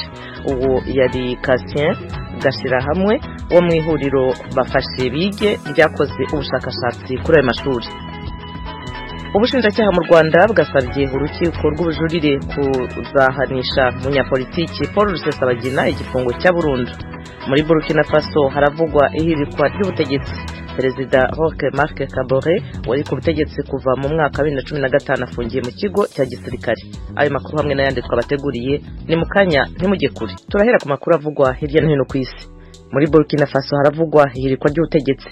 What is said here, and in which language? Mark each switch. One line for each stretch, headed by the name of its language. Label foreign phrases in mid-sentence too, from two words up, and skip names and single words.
Rundi: Ubu yari Cassien gashira hamwe wo mu ihuriro bafashe bige ryakoze ubushakashatsi kuri ayo mashuri.
Kinyarwanda: Ubushinjacyaha mu Rwanda bwasabye urukiko rw'ubujurire kuzahanisha munyapolitiki Paul Rusesabagina igifungo cya burundu. Muri Burkina Faso haravugwa ihirikwa ry'ubutegetsi. Perezida Roch Marc Kabore wari ku butegetsi kuva mu mwaka 2015 afungiye mu kigo cya gisirikare. Ayo makuru hamwe n'ayandi twabateguriye ni mukanya ntimujye kure. Turahera ku makuru avugwa hirya no hino ku isi. Muri Burkina Faso haravugwa ihirikwa ry'ubutegetsi.